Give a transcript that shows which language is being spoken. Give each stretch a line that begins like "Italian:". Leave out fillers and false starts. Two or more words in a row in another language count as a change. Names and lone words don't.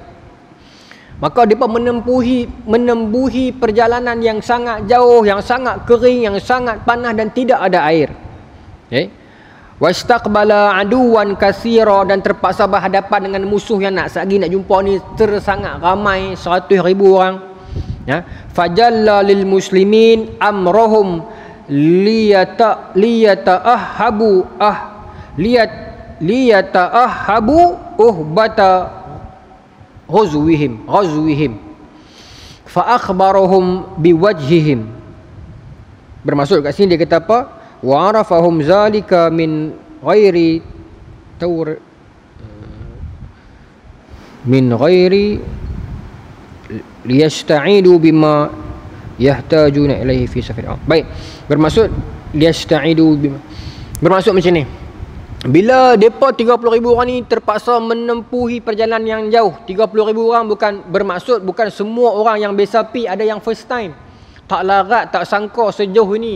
Malay: Maka mereka menembuhi perjalanan yang sangat jauh, yang sangat kering, yang sangat panas dan tidak ada air.
Arabic: واستقبل عدوا كثيرا,
Malay: dan terpaksa berhadapan dengan musuh yang nak jumpa ni sangat ramai, 100,000 orang.
Arabic: فجلى للمسلمين أمرهم ليتأهبوا أهبة غزوهم فأخبرهم بوجههم.
Malay: Bermaksud kat sini dia kata apa?
Arabic: وعرفهم ذلك من غير ليستعدوا بما يحتاجون إليه في سفر.
Malay: Baik, bermaksud
Arabic: ليستعدوا بما,
Malay: bermaksud macam ni. Bila depa 30,000 orang ni terpaksa menempuhi perjalanan yang jauh, 30,000 orang bukan bermaksud bukan semua orang yang biasa pi, ada yang
English: first time.
Malay: Tak larat, tak sangka sejauh ini.